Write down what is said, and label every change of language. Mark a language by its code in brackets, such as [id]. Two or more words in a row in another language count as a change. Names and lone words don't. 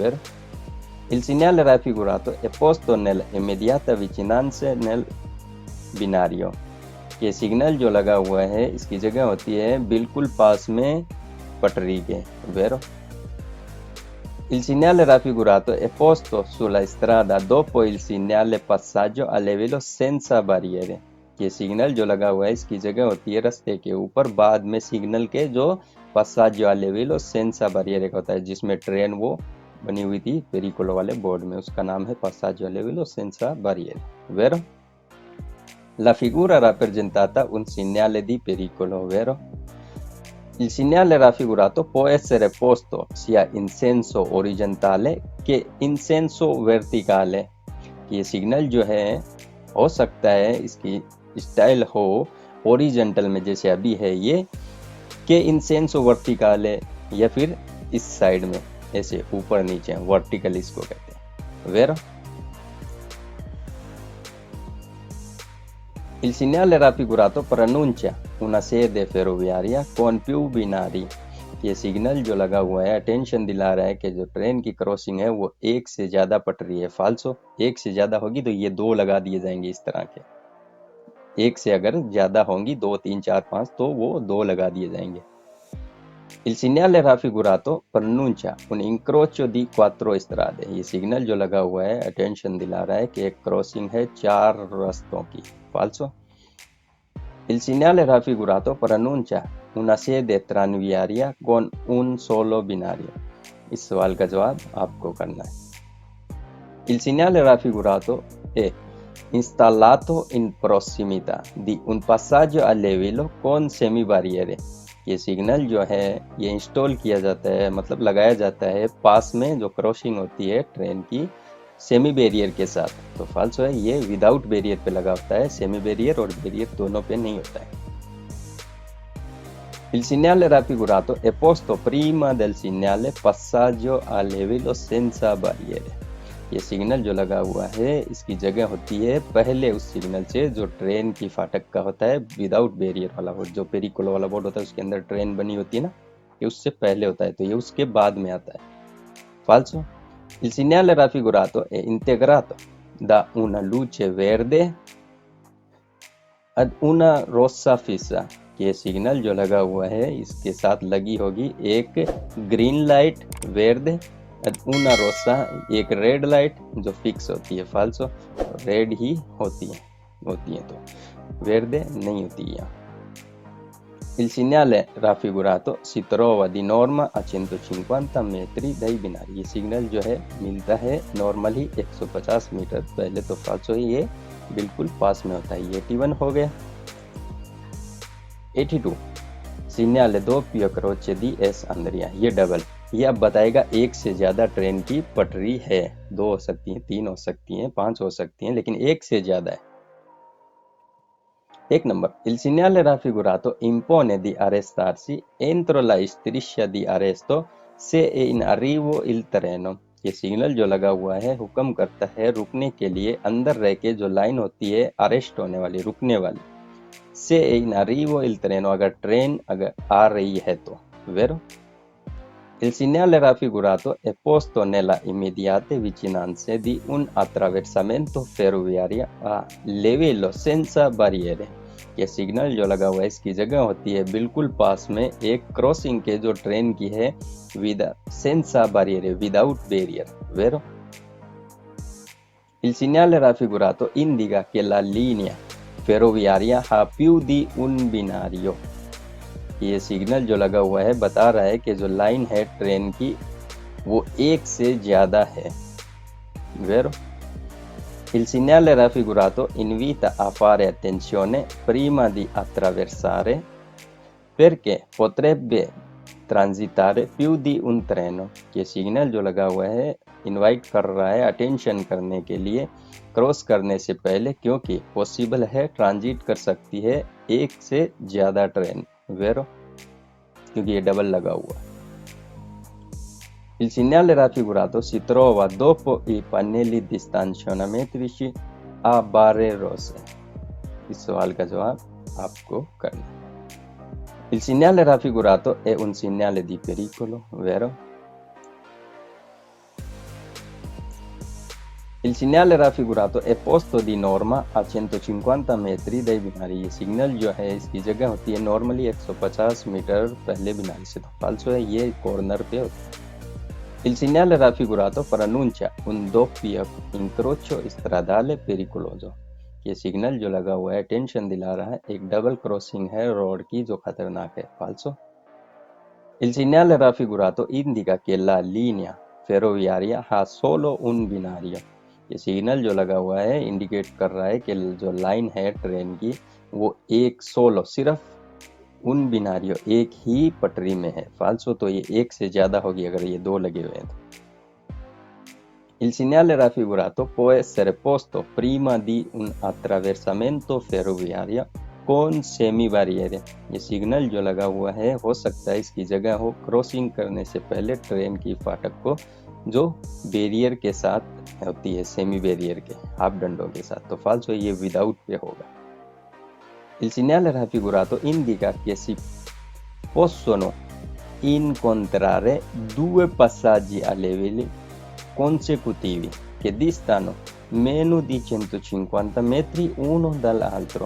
[it] Vero? Il segnale raffigurato è posto nell'immediata vicinanza nel binario [hi] ये सिग्नल जो लगा हुआ है इसकी जगह होती है बिल्कुल पास में पटरी के, [it] vero? Il segnale raffigurato è posto sulla strada dopo il segnale passaggio a livello senza barriere। [hi] ये सिग्नल जो लगा हुआ है इसकी जगह होती है रास्ते के ऊपर बाद में सिग्नल के जो [it] passaggio a livello senza barriere [hi] का होता है, जिसमें ट्रेन वो बनी हुई थी पेरिकोलो वाले बोर्ड में, उसका नाम है [it] passaggio a livello senza barriere, [hi] vero? [it] La figura rappresentata un segnale di pericolo, vero? Il segnale raffigurato può essere posto sia in senso orizzontale che in senso verticale। [hi] ये सिग्नल जो है हो सकता है इसकी स्टाइल हो ओरिजेंटल में जैसे अभी है ये, के [it] in senso verticale [hi] या फिर इस साइड में ऐसे ऊपर नीचे वर्टिकल इसको कहते हैं, वेरो? [it] Il segnale raffigurato preannuncia una sede ferroviaria con più binari। [hi] ये सिग्नल जो लगा हुआ है अटेंशन दिला रहा है कि जो ट्रेन की क्रॉसिंग है वो एक से ज्यादा पटरी है, फाल्सो। एक से ज्यादा होगी तो ये दो लगा दिए जाएंगे इस तरह के, एक से अगर ज्यादा होंगी 2 3 4 5 तो वो दो लगा दिए जाएंगे। [it] Il segnale raffigurato preannuncia un incrocio di 4 strade। [hi] ये सिग्नल जो लगा हुआ है अटेंशन दिला रहा है कि एक क्रॉसिंग है 4 रास्तों की, फाल्सो। [it] Il segnale raffigurato preannuncia una sede tranviaria con un solo binario। [hi] इस सवाल का जवाब आपको करना है। [it] Il segnale raffigurato è installato in prossimità di un passaggio a livello con semibarriere। [hi] ये सिग्नल जो है ये इंस्टॉल किया जाता है, मतलब लगाया जाता है पास में जो क्रॉसिंग होती है ट्रेन की [en] semi barrier [hi] के साथ, तो फाल्सो है, ये [en] without barrier [hi] पे लगा होता है, [en] semi barrier [hi] और बैरियर दोनों पे नहीं होता है। [it] Il segnale raffigurato è posto prima del segnale passaggio a livello senza barriere। [hi] ये सिग्नल जो लगा हुआ है इसकी जगह होती है पहले उस सिग्नल से जो ट्रेन की फाटक का होता है [en] without barrier [hi] वाला बोर्ड, जो पेरिकोलो वाला बोर्ड होता है उसके अंदर ट्रेन बनी होती है ना, ये उससे पहले होता है, तो ये उसके बाद में आता है, फाल्सो। [it] Il segnale raffigurato è integrato da una luce verde ad una rossa fissa। [hi] ये सिग्नल जो लगा हुआ है इसके साथ लगी होगी एक [en] green light [it] verde ad una rossa, [hi] एक [en] red light [hi] जो फिक्स होती है, फाल्सो, रेड ही होती है तो वेर्दे नहीं होती है। [it] Il segnale raffigurato si trova di norma a 150 metri dai binari। [hi] ये सिग्नल जो है मिलता है नॉर्मली 150 मीटर पहले, तो फाल्सो ही ये बिल्कुल पास में होता है। ये 81 हो गया। [it] 82 segnale doppio croce di S Andrea। [hi] ये डबल, ये अब बताएगा एक से ज्यादा ट्रेन की पटरी है, 2 हो सकती हैं, 3 हो सकती हैं, 5 हो सकती हैं, लेकिन एक से ज्यादा है। एक नंबर, [it] il segnale raffigurato impone di arrestarsi entro la striscia di arresto se è in arrivo il treno। [hi] ये सिग्नल जो लगा हुआ है हुक्म करता है रुकने के लिए अंदर रह के जो लाइन होती है अरेस्ट होने वाली, रुकने वाली, [it] se è in arrivo il treno, [hi] अगर ट्रेन अगर आ रही है तो, [it] vero? Il segnale raffigurato è posto nella immediate vicinanza di un attraversamento ferroviario a livello senza barriere। [hi] ये सिग्नल जो लगा हुआ है इसकी जगह होती है बिल्कुल पास में एक क्रॉसिंग के जो ट्रेन की है [it] senza barriere, [en] without barrier, [it] vero? Il segnale raffigurato indica che la linea ferroviaria ha più di un binario। [hi] ये सिग्नल जो लगा हुआ है बता रहा है कि जो लाइन है ट्रेन की वो एक से ज्यादा है, [it] vero? Il segnale raffigurato invita a fare attenzione prima di attraversare perché potrebbe transitare più di un treno। [hi] ये सिग्नल जो लगा हुआ है इनवाइट कर रहा है अटेंशन करने के लिए क्रॉस करने से पहले, क्योंकि पॉसिबल है ट्रांजिट कर सकती है एक से ज्यादा ट्रेन, vero? क्योंकि ये डबल लगा हुआ है। [it] Il segnale raffigurato si trova dopo i pannelli di stazionamenti a barre rosse। [hi] इस सवाल का जवाब आपको करना है। [it] Il segnale raffigurato è un segnale di pericolo, vero? Il segnale raffigurato è posto di norma a 150 metri dai binari। [hi] ये सिग्नल जो है इसकी जगह होती है नॉर्मली 150 मीटर पहले बिनारी से, तो फाल्सो है, ये कॉर्नर पे होता है। [it] Il segnale raffigurato pronuncia un doppio incrocio stradale pericoloso। [hi] ये सिग्नल जो लगा हुआ है टेंशन दिला रहा है, एक डबल क्रॉसिंग है रोड की जो खतरनाक है, फाल्सो। [it] Il segnale raffigurato indica che la linea ferroviaria ha solo un binario। [hi] ये सिग्नल जो लगा हुआ है इंडिकेट कर रहा है कि जो लाइन है ट्रेन की वो एक सोलो सिर्फ उन बिनारियों एक ही पटरी में है, फाल्सो, तो ये एक से ज्यादा होगी अगर ये दो लगे हुए हैं तो। [it] Il segnale raffigurato può essere posto prima di un attraversamento ferroviario con सेमी-बैरियर। [hi] ये सिग्नल जो लगा हुआ है हो सकता है इसकी जगह हो क्रॉसिंग करने से पहले ट्रेन की फाटक को जो बैरियर के साथ होती है, [en] semi barrier [hi] के हाफ डंडों के साथ, तो फाल्सो ये विदाउट पे होगा। [it] Il segnale raffigurato indica che si possono incontrare due passaggi a livelli consecutivi che distano meno di 150 metri uno dall'altro।